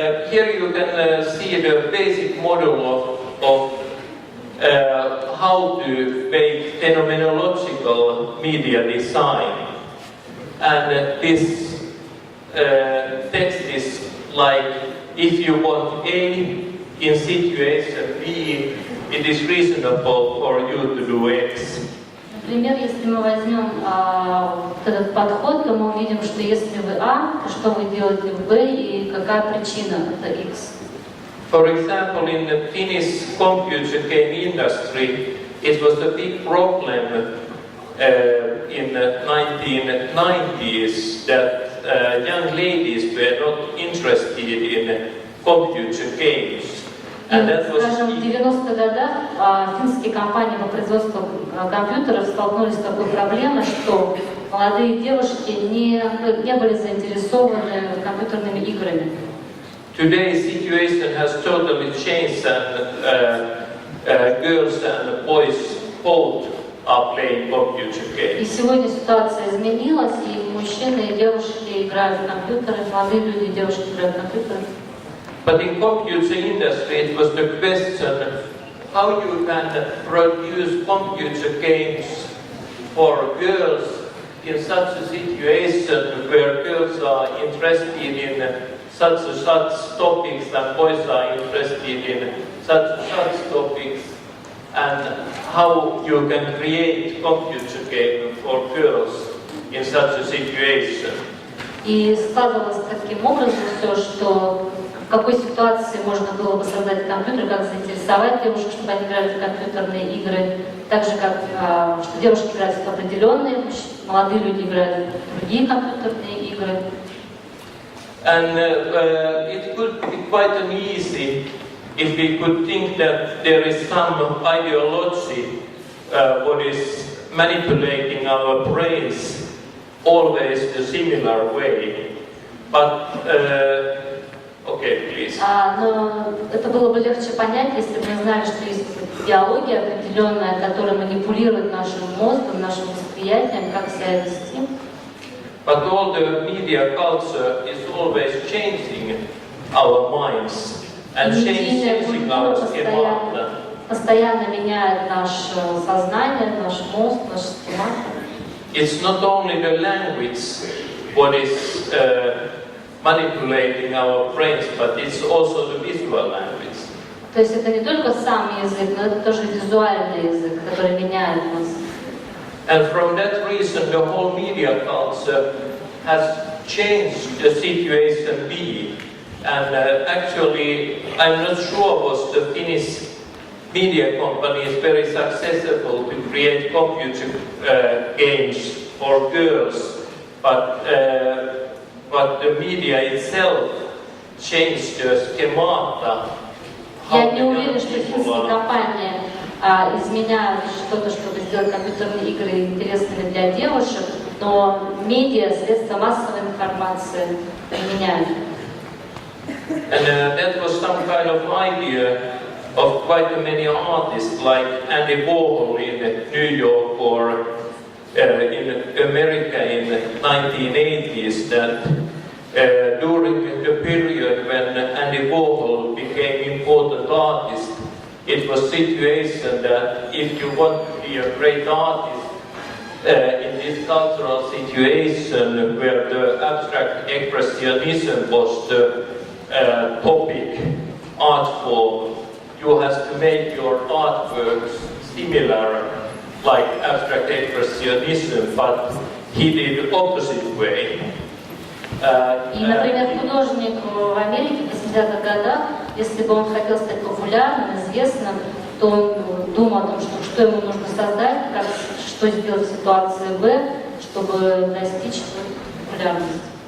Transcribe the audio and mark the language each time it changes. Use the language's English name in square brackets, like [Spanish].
[English] Here you can see the basic model of how to make phenomenological media design. And this text is like, if you want A in situation B, it is reasonable for you to do X. [Russian] Например, если мы возьмем этот подход, то мы увидим, что если вы А, то что вы делаете в Б и какая причина это X. [English] For example, in the Finnish computer game industry, it was a big problem in the 1990s that young ladies were not interested in computer games. [Russian] Скажем, в 90-х годах финские компании по производству компьютеров столкнулись с такой проблемой, что молодые девушки не были заинтересованы компьютерными играми. [English] Today's situation has totally changed, and girls and boys both are playing computer games. [Russian] И сегодня ситуация изменилась, и мужчины и девушки играют в компьютеры, молодые люди и девушки играют в компьютеры. [English] But in computer industry, it was the question how you can produce computer games for girls in such a situation where girls are interested in such topics and boys are interested in such topics, and how you can create computer game for girls in such a situation. [Russian] И складывалось таким образом все, что в какой ситуации можно было бы создать компьютер, как заинтересовать девушек, чтобы они играли в компьютерные игры, так же как что девушки играют в определенные, молодые люди играют в другие компьютерные игры. [English] And it could be quite an easy if we could think that there is some ideology what is manipulating our brains always the similar way. But okay, please. [Russian] Но это было бы легче понять, если бы мы знали, что есть идеология определенная, которая манипулирует нашим мозгом, нашим восприятием, как себя вести. [English] But all the media culture is always changing our minds and changing our schemata. [Russian] Постоянно меняет наше сознание, наш мозг, наш схема. [English] It's not only the language what is manipulating our brains, but it's also the visual language. [Russian] То есть это не только сам язык, но это тоже визуальный язык, который меняет нас. [English] And from that reason, the whole media culture has changed the situation B. And actually, I'm not sure was the Finnish media company is very successful to create computer games for girls, but the media itself changed the schemata. [Russian] Я не уверена, что финские компании изменяют что-то, чтобы сделать компьютерные игры интересными для девушек, но медиа, средства массовой информации меняют. [English] And that was some kind of idea of quite many artists like Andy Warhol in New York or in America in the 1980s, that during the period when Andy Warhol became important artist, it was situation that if you want to be a great artist in this cultural situation where the abstract expressionism was the topic, art form, you have to make your artworks similar like abstract expressionism, but he did the opposite way. [Russian] И, например, художник в Америке в 80-х годах, если бы он хотел стать популярным, известным, то он думал о том, что ему нужно создать, что сделать в ситуации Б, чтобы достичь популярности.